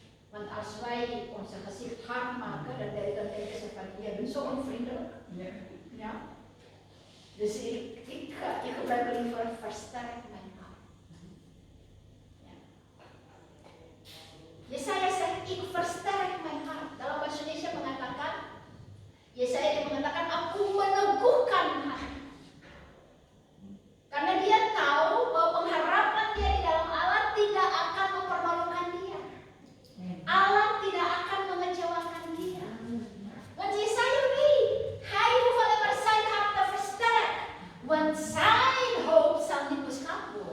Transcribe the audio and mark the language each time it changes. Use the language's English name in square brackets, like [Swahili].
[Dutch] Want als wij onze gezicht hard maken, dan denken ze van, jij bent zo onvriendelijk. Ja. Dus ik gebruik liever versterk mijn hart. Ja. Yesaya zegt, ik versterk mijn hart. [Indonesian] Dalam bahasa Indonesia mengatakan, Yesaya mengatakan, aku meneguhkan hati. Karena dia tahu bahwa pengharapan dia di dalam Allah tidak akan mempermalukan dia. Allah tidak akan mengecewakan dia. [Dutch] Want Yesaya weet, hij hoeft alleen maar zijn hart te versterken. Want zijn hoop zal niet beschaamd